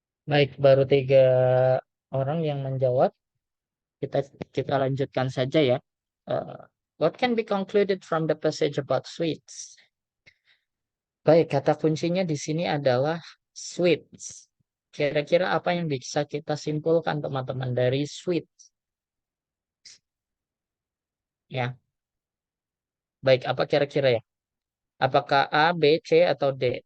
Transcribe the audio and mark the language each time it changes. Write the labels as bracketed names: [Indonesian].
[Indonesian] Baik, baru 3 orang yang menjawab. Kita kita lanjutkan saja ya. [English] Uh, what can be concluded from the passage about sweets? [Indonesian] Baik, kata kuncinya di sini adalah sweets. Kira-kira apa yang bisa kita simpulkan teman-teman dari sweets? Ya, baik apa kira-kira ya? Apakah A, B, C atau D?